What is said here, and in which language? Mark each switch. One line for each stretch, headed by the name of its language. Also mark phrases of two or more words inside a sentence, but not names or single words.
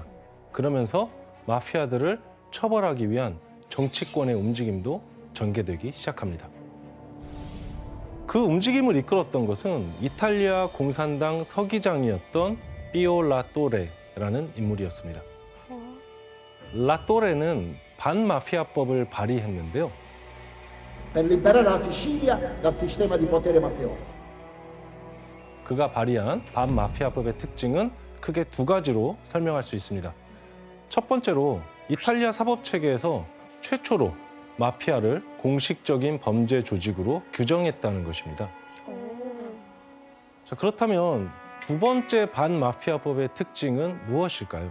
Korean: 그러면서 마피아들을 처벌하기 위한 정치권의 움직임도 전개되기 시작합니다. 그 움직임을 이끌었던 것은 이탈리아 공산당 서기장이었던 피오 라또레라는 인물이었습니다. 라또레는 반마피아법을 발의했는데요.
Italian: per liberare la Sicilia dal sistema di potere mafioso.
Korean: 그가 발의한 반마피아법의 특징은 크게 두 가지로 설명할 수 있습니다. 첫 번째로 이탈리아 사법체계에서 최초로 마피아를 공식적인 범죄 조직으로 규정했다는 것입니다. 자, 그렇다면 두 번째 반마피아법의 특징은 무엇일까요?